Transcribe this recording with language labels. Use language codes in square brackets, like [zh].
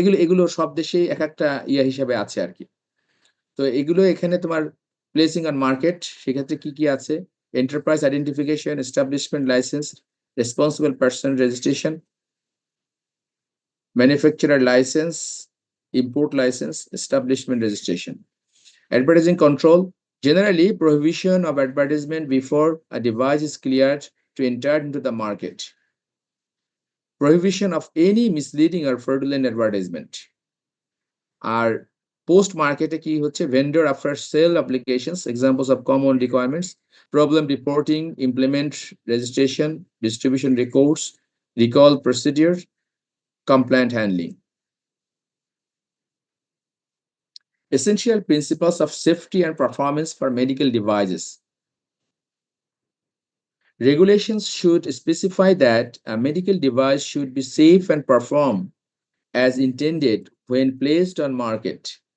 [bn] এগুলো সব দেশেই এক একটা হিসাবে আছে আর কি। তো এগুলো এখানে তোমার প্লেসিং অন মার্কেট, সেক্ষেত্রে কি কি আছে? [en] Enterprise identification, establishment license, responsible person registration, manufacturer license, import license, establishment registration. Advertising control, generally prohibition of advertisement before a device is cleared to enter into the market. Prohibition of any misleading or fraudulent advertisement. [bn] আর post মার্কেটে কি হচ্ছে? [en] Vendor after sale applications, examples of common requirements, problem reporting, implement registration, distribution records, recall procedure, compliant handling. Essential principles of safety and performance for medical devices. Regulations should specify that a medical device should be safe and perform as intended when placed on market.